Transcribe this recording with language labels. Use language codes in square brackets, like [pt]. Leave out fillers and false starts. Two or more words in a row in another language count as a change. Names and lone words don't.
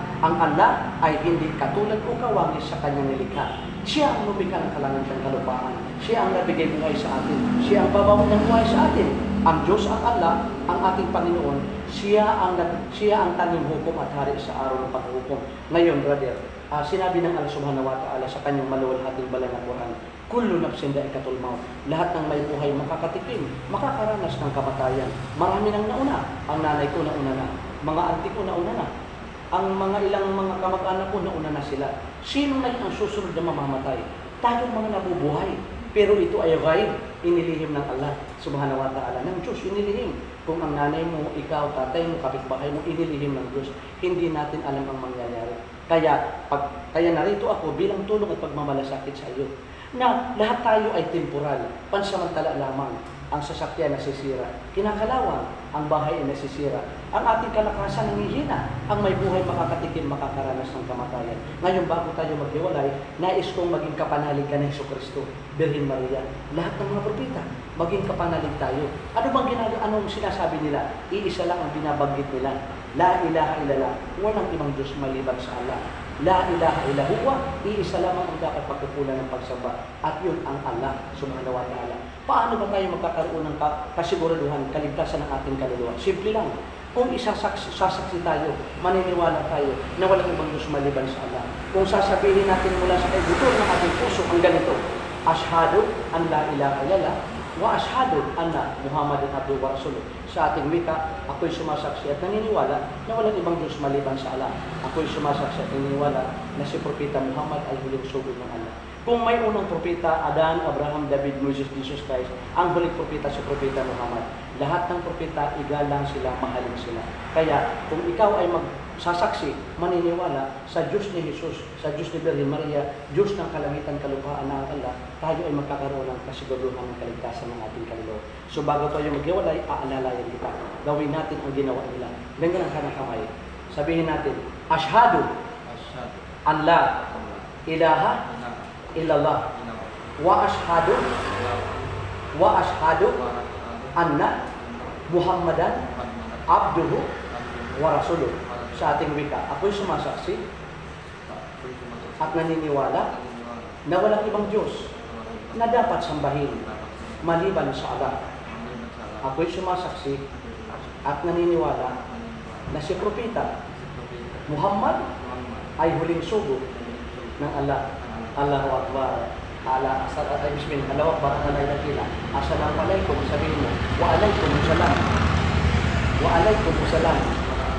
[tl] Ang Allah ay hindi katulad o kawangis sa kanyang nilikha. Siya ang lumikha ng kalangitan kalupaan. Siya ang nabigay buhay sa atin. Siya ang babaw ng buhay sa atin. Ang Diyos at Allah, ang ating Panginoon, siya ang tanging hukom at hari sa araw ng paghukom. Ngayon, brother, sinabi ng Allah [ar] سبحانه وتعالى [tl] sa kanyang maluwalhating banal na Quran, [ar] كل نفس ذائقة الموت. [tl] Lahat ng may buhay makakatikim, makakaranas ng kamatayan. Marami nang nauna. Ang nanay ko nauna na, mga auntie ko nauna na, ang mga ilang mga kamag-anak ko nauna na sila. Sino na ang susunod na mamamatay? Tayong mga nabubuhay. Pero ito ay ghaib, inilihim ng Allah [ar] سبحانه وتعالى, [tl] ng Diyos, inilihim. Kung ang nanay mo, ikaw, tatay mo, kapitbahay mo, inilihim ng Diyos, hindi natin alam ang mangyayari. Kaya narito ako bilang tulong at pagmamalasakit sa iyo, na lahat tayo ay temporal, pansamantala lamang. Ang sasakyan nasisira, kinakalawang, ang bahay ay nasisira, ang ating kalakasan nanghihina, ang may buhay makakatikim, makakaranas ng kamatayan. Ngayon, bago tayo maghiwalay, nais kong maging kapanalig ka ng Jesucristo, Birhen Maria, lahat ng mga propeta, maging kapanalig tayo. Ano bang anong sinasabi nila? Iisa lang ang binabanggit nila. [ar] لا إله إلا الله, [tl] walang ibang Diyos maliban sa Allah. [ar] لا إله إلا هو, [tl] iisa lamang ang dapat pagkukulan ng pagsamba, at yun ang Allah [ar] سبحانه وتعالى. [tl] Paano ba tayo magkakaroon ng kasiguraduhan, kaligtasan ng ating kaluluwa? Simple lang. Kung sasaksi tayo, maniniwala tayo na walang ibang Diyos maliban sa Allah. Kung sasabihin natin mula sa kaibutor ng ating puso ang ganito, [ar] أشهد أن لا إله إلا الله وأشهد أن محمدا عبده ورسوله. [tl] Sa ating wika, ako'y sumasaksi at naniniwala na walang ibang Diyos maliban sa Allah. Ako'y sumasaksi at naniniwala na si Propeta Muhammad ay huling sugod ng Allah. Kung may unang propeta, Adan, Abraham, David, Moses, Jesus Christ, ang huling propeta si Propeta Muhammad. Lahat ng propeta, igalang sila, mahalin sila. Kaya, kung ikaw ay magsasaksi, maniniwala sa Diyos ni Jesus, sa Diyos ni Birhen Maria, Diyos ng kalangitan, kalupaan ng Allah, tayo ay magkakaroon ng kasiguruhan ng kaligtasan ng ating kaluluwa. So bago tayo maghiwalay, aalalayan kita. Gawin natin ang ginawa nila. Ganyan ang kanang kamay. Sabihin natin, [ar] أشهد أن لا إله إلا الله وأشهد أن محمدا عبده ورسوله. [tl] Sa ating wika, ako'y sumasaksi at naniniwala na walang ibang Diyos na dapat sambahin maliban sa Allah. Ako'y sumasaksi at naniniwala na si Propeta Muhammad ay huling sugo ng Allah. [ar] الله أكبر. بسم الله. الله أكبر. السلام عليكم. [tl] Sabihin mo. [ar] وعليكم السلام. وعليكم السلام.